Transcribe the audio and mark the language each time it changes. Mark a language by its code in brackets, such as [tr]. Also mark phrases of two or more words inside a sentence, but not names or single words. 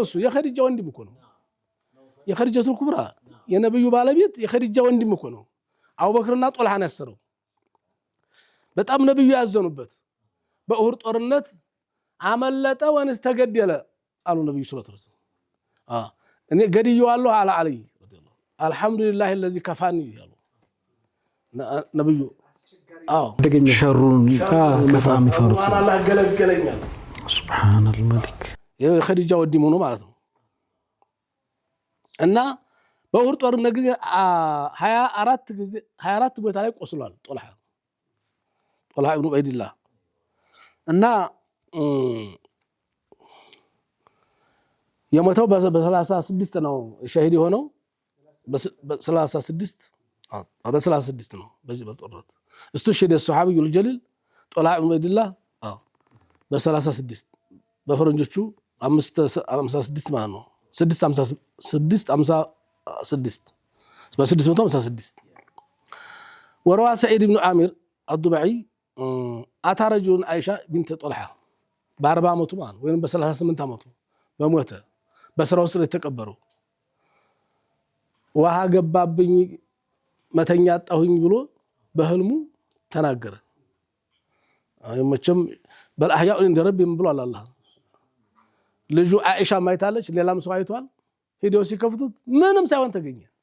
[am] እሱ የኸዲጃ ወንድም እኮ ነው። የኸዲጃቱል ኩብራ የነብዩ ባለቤት የኸዲጃ ወንድም እኮ ነው። አቡበክርና ጦልሃን ያሰረው በጣም ነብዩ ያዘኑበት። በኡሁድ ጦርነት አመለጠ ወንስ ተገደለ አሉ ነብዩ [ar] صلى الله عليه وسلم። [am] እኔ ገድየዋለሁ አለ አለይ ረዲየላሁ [ar] الحمد لله الذي كفاني [am] ያሉ ነብዩ። ሸሩን በጣም ይፈሩት አላህ ገለገለኛል። [ar] سبحان الملك [am] የኸዲጃ ወንድም ሆኖ ማለት ነው። እና በኡሁድ ጦርነት ጊዜ 24 ቦታ ላይ ቆስሏል ጦልሃ ኢብኑ ዑበይድላህ። እና የሞተው በ36 ነው ሸሂድ የሆነው በ36 ነው በጦርነት [ar] استشهد الصحابي الجليل طلحة بن عبيد الله [am] በ36 በፈረንጆቹ 56 ማለት ነው 656 በ656 [ar] وروى سعيد بن عامر الضبعي أتى رجل عائشة بنت طلحة [am] ب40 ዓመቱ ማለት ነው ወይም በ38 ዓመቱ በሞተ በስራው ስር የተቀበረው ውሃ ገባብኝ መተኛ አጣሁኝ ብሎ በህልሙ ተናገረ። መቼም በልአህያኡ እንደ ረብ ብሏል አላህ። ልጁ አይሻ ማይታለች፣ ሌላም ሰው አይቷል። ሄደው ሲከፍቱት ምንም ሳይሆን ተገኘ